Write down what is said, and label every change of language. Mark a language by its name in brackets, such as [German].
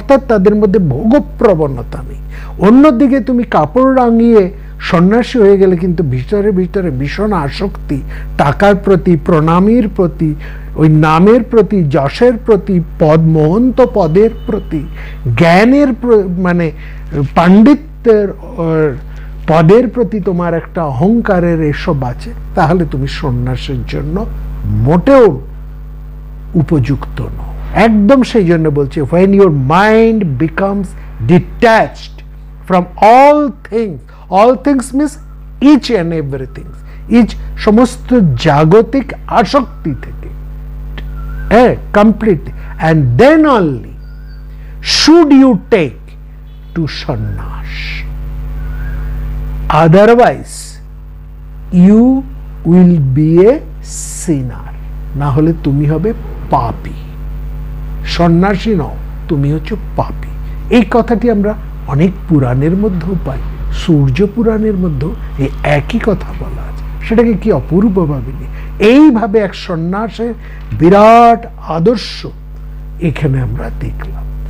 [Bangla] অর্থাৎ তাদের মধ্যে ভোগপ্রবণতা নেই। অন্যদিকে তুমি কাপড় রাঙিয়ে সন্ন্যাসী হয়ে গেলে কিন্তু ভিতরে ভিতরে ভীষণ আসক্তি, টাকার প্রতি, প্রণামীর প্রতি, ওই নামের প্রতি, যশের প্রতি, মহন্ত পদের প্রতি, জ্ঞানের মানে পাণ্ডিত্যের পদের প্রতি তোমার একটা অহংকারের এসব আছে, তাহলে তুমি সন্ন্যাসের জন্য মোটেও উপযুক্ত নও। একদম সেই জন্য বলছে [English] when your mind becomes detached from all things means each and everything, each [Bangla] সমস্ত জাগতিক আসক্তি থেকে [English] completely, and then only should you take to sannyas, otherwise you will be a sinner, [Bangla] না হলে তুমি হবে পাপী। সন্ন্যাসী নও, তুমি হচ্ছে পাপী। এই কথাটি আমরা অনেক পুরাণের মধ্যেও পাই, সূর্য পুরাণের মধ্যেও এই একই কথা বলা আছে। সেটাকে কি অপূর্ব ভাবিনি। এইভাবে এক সন্ন্যাসের বিরাট আদর্শ এখানে আমরা দেখলাম।